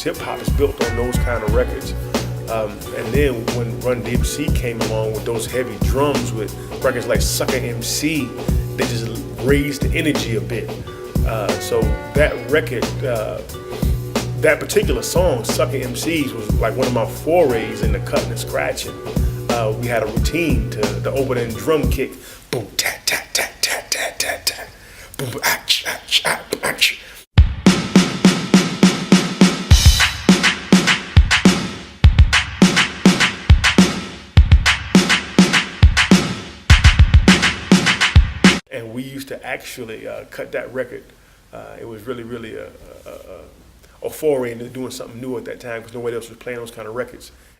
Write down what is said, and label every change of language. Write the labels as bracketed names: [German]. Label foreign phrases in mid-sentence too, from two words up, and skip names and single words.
[English] Hip hop is built on those kind of records. And then when Run DMC came along with those heavy drums with records like Sucker MC, they just raised the energy a bit. So that record, that particular song, Sucker MCs, was like one of my forays into cutting and scratching. We had a routine to the opening drum kick. Boom, tat, tat, tat, tat, tat, tat, tat. Boom, boom, ach, ach, ach, ach. And we used to actually cut that record. It was really a foray into doing something new at that time because nobody else was playing those kind of records.